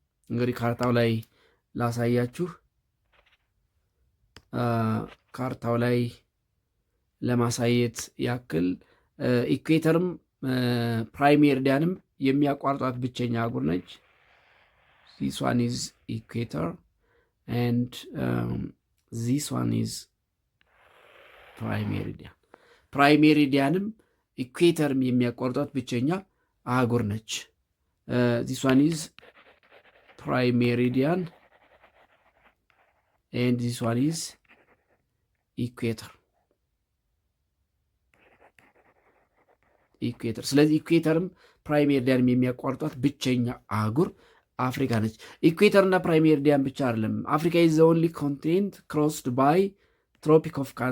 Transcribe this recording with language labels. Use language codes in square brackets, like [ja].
[am] እንግዲህ ካርታው ላይ ላሳያችሁ። ካርታው ላይ ለማሳየት ያክል ኢኩዌተርም ፕራይም ሜሪዲያንም የሚያቋርጧት ብቸኛ አህጉር ነች። [en] this one is equator and this one is prime meridian. [am] prime meridiaንም ኢኩዌተርም የሚያቋርጧት ብቸኛ አህጉር ነች። [en] this one is prime meridian and this one is [am] ኢኩዌተር። ስለዚህ ኢኩዌተርም ፕራይም ሜሪዲያንም የሚያቋርጧት ብቸኛ አህጉር አፍሪካ ነች። ኢኩዌተርና ፕራይም ሜሪዲያን ብቻ አይደለም። አፍሪካ [en] ኢዝ ዘ ኦንሊ ኮንቲኔንት ክሮስድ ባይ ትሮፒክ ኦፍ